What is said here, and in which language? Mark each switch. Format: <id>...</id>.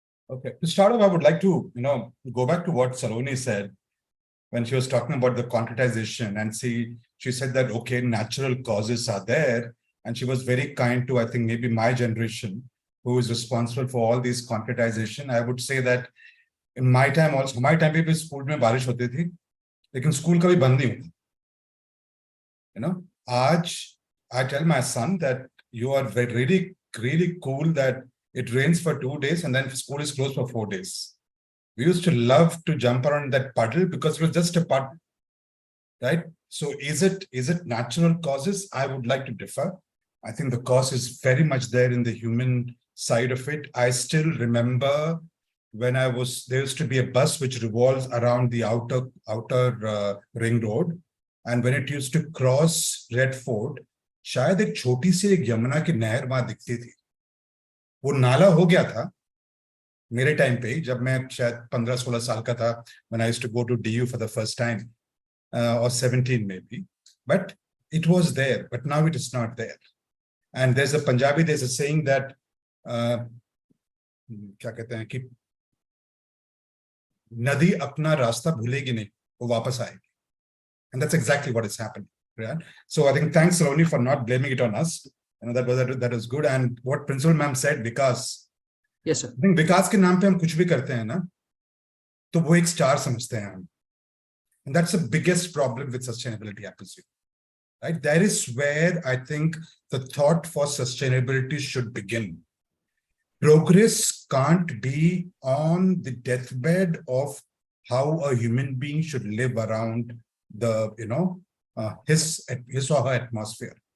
<en>Okay, to start off, I would like to go back to what Saloni said when she was talking about the concretization, and she said that okay, natural causes are there, and she was very kind to, I think, maybe my generation, who is responsible for all these concretization. I would say that in my time</en> <hi>also, my time पे भी school में बारिश होती थी, लेकिन school कभी बंद नहीं होता. आज</hi> <en>I tell my son that you are really, really cool that it rains for 2 days and then school is closed for 4 days. We used to love to jump around that puddle because it was just a puddle, right? So is it natural causes? I would like to differ. I think the cause is very much there in the human side of it. I still remember when there used to be a bus which revolves around the outer ring road, and when it used to cross Red Fort,</en> <hi>शायद एक छोटी सी एक यमुना की नहर वहां दिखती थी. वो नाला हो गया था मेरे टाइम पे, जब मैं शायद 15-16 साल का था,</hi> <en>when I used to go to DU for the first time, or 17 maybe, but it was there, but now it is not there. And there's a saying that</en> <hi>क्या कहते हैं कि नदी अपना रास्ता भूलेगी नहीं, वो वापस आएगी.</hi> <en>And that's exactly what is happening. Right? So I think thanks, Saloni, for not blaming it on us. That was good. And what Principal Ma'am said, Vikas. Yes, sir. I think</en> <hi>Vikas के नाम पे हम कुछ भी करते हैं ना, तो वो एक star समझते हैं हम.</hi> <en>And that's the biggest problem with sustainability, I presume. Right? That is where I think the thought for sustainability should begin. Progress can't be on the deathbed of how a human being should live around the, his or her atmosphere.</en>